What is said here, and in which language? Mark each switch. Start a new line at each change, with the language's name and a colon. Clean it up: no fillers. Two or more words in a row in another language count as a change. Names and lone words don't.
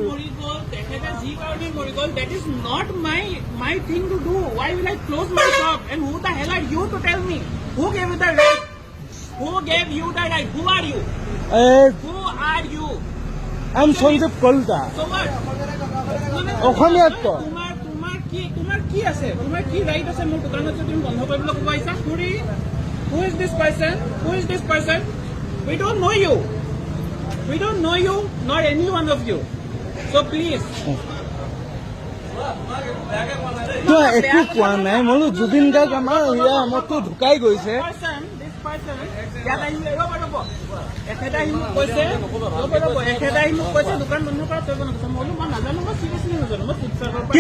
English: That is not my thing to do. Why will I close my shop? And who the hell are you to tell me? Who gave you the right? Who gave you the right? Who are you? Who are you? I'm Sanjeev Kolta. So what?
Assamese: অসমীয়াত ক তোমাৰ কি আছে? তোমাৰ কি ৰাইট আছে মোৰ দোকানত যে তুমি বন্ধ কৰিবলৈ ক'ব আহিছা?
English: Who is this person? Who is this person? We don't know you. We don't know you, nor any one of you. So please.
Assamese: তই একো কোৱা নাই। মই বোলো জুবিন গাৰ্গ আমাৰতো ঢুকাই গৈছে। person, ইয়াত আহিলে ৰ'ব এখেতে আহি মোক কৈছে এখেতে আহি মোক কৈছে দোকান বন্ধ কৰা তই বন্ধ কৰিছ মই বোলো মই নাজানো মই চিৰিয়াছলি নাজানো মই শিৱসাগৰৰ পৰা